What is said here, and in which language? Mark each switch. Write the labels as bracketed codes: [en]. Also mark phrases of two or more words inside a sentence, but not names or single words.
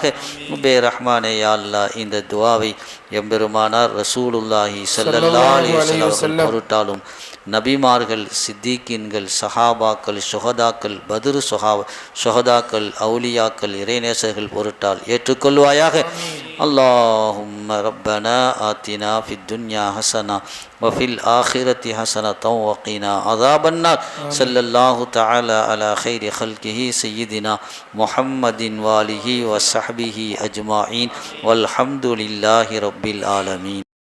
[ta] ரப்பே ரஹ்மானே யா அல்லாஹ் இந்த துஆவை எம்பெருமானார் ரசூலுல்லாஹி ஸல்லல்லாஹு அலைஹி வஸல்லம் பொருட்டாலும் நபிமார்கள் சித்திகீன்கள் சஹாபாக்கள் சுஹதாக்கள் பத்ரு சுஹதாக்கள் அவுலியாக்கள் இறைநேச ஆசைகள் பொருட்டால் ஏற்றுக்கொள்வாயாக. [ar] اللهم ربنا آتنا في الدنيا حسنة وفي الآخرة حسنة وقنا عذاب النار. صلى الله تعالى على خير خلقه سيدنا محمد وآله وصحبه أجمعين والحمد لله رب العالمين.